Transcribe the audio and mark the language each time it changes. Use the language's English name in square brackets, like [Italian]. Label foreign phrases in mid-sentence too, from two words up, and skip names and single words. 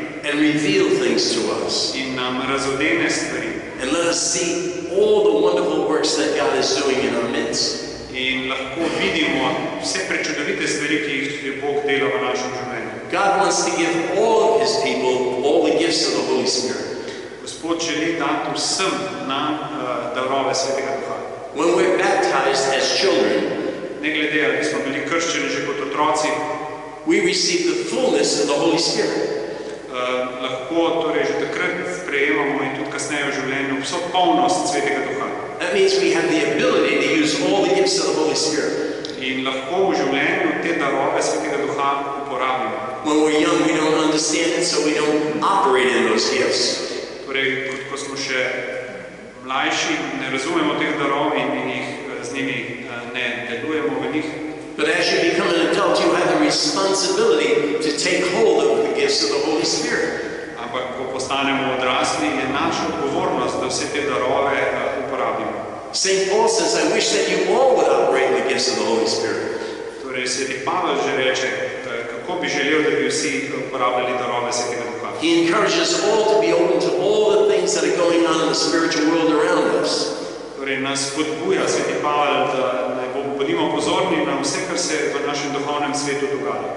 [English] and reveal things to us. [Slovenian] in nam razodene stvari. [English] And let us see all the wonderful works that God is doing in our midst. [Slovenian] In lahko vidimo vse prečudovite stvari, ki jih je Bog delal v našem življenju. [English] God wants to give all of his people all the gifts of the Holy Spirit. [Slovenian] Gospod želi dati vsem nam darove Svetega Duha. [English] When we're baptized as children, [Slovenian] Ne glede, ali smo bili krščeni že kot otroci, [English] we receive the fullness of the Holy Spirit. [Slovenian] Lahko torej že takrat sprejemamo in tudi kasneje v življenju vso polnost Svetega Duha. [English] That means we have the ability to use all the gifts of the Holy Spirit. [Slovenian] In lahko v življenju te darove Svetega Duha uporabimo. [English] When we're young, we don't understand it, so we don't operate in those gifts. [Slovenian] Torej, ko smo še mlajši, ne razumemo teh darov in z njimi ne delujemo v njih. [English] But as you become an adult, you have the responsibility to take hold of the gifts of the Holy Spirit. [Slovenian] Ampak, ko postanemo odrasli, je naša odgovornost, da vse te darove uporabimo. [English] St. Paul says, I wish that you all would operate in the gifts of the Holy Spirit. [Slovenian] Torej, Sveti Pavel že reče, kako bi želel, da bi vsi uporabljali darove Svetega Duha. [English] He encourages all to be open to all the things that are going on in the spiritual world around us. [Slovenian] Torej, nas spodbuja Sveti Pavel, da bodimo pozorni na vse, kar se v našem duhovnem svetu dogaja.